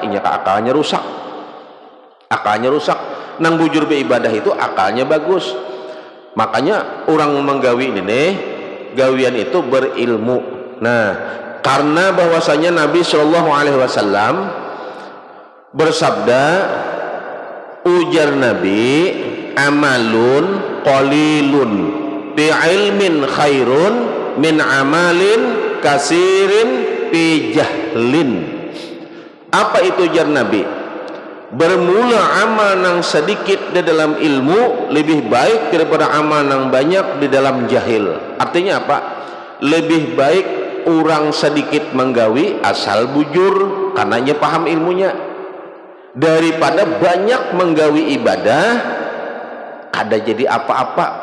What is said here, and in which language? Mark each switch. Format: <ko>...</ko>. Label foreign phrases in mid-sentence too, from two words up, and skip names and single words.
<bjn>Inya akalnya rusak, akalnya rusak. Nang bujur beribadah itu akalnya bagus. Makanya orang menggawi ini nih, gawian itu berilmu. Nah karena bahwasanya Nabi</bjn> <ar>صلى الله عليه وسلم</ar> <bjn>bersabda, ujar Nabi,</bjn> <ar>عمل قليل بعلم خير من عمل كثير بجهل.</ar> <bjn>Apa itu ujar Nabi? Bermula amal nang sedikit di dalam ilmu lebih baik daripada amal nang banyak di dalam jahil. Artinya apa? Lebih baik orang sedikit menggawi asal bujur karenanya paham ilmunya, daripada banyak menggawi ibadah kada jadi apa-apa.</bjn>